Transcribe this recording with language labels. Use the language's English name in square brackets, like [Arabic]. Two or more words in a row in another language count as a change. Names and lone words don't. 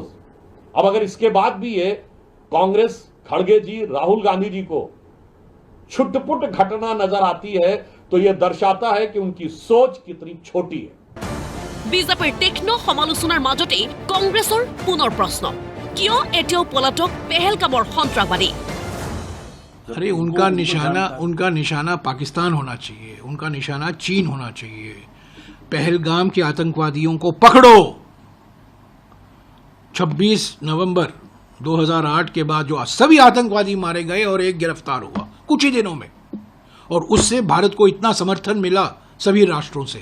[Hindi] अब अगर इसके बाद भी ये कांग्रेस, खड़गे जी, राहुल गांधी जी को छुटपुट घटना नजर आती है, तो यह दर्शाता है कि उनकी सोच कितनी छोटी है। [Assamese] বিজেপিৰ তীক্ষ্ণ সমালোচনাৰ মাজতেই কংগ্ৰেছৰ পুনৰ প্ৰশ্ন, কিয় এতিয়াও পলাতক পেহেলগামৰ সন্ত্ৰাসবাদী? [Hindi] अरे उनका निशाना पाकिस्तान होना चाहिए, उनका निशाना चीन होना चाहिए। पहलगाम के आतंकवादियों को पकड़ो। 26 नवंबर 2008 के बाद जो सभी आतंकवादी मारे गए और एक गिरफ्तार हुआ कुछ ही दिनों में, और उससे भारत को इतना समर्थन मिला सभी राष्ट्रों से।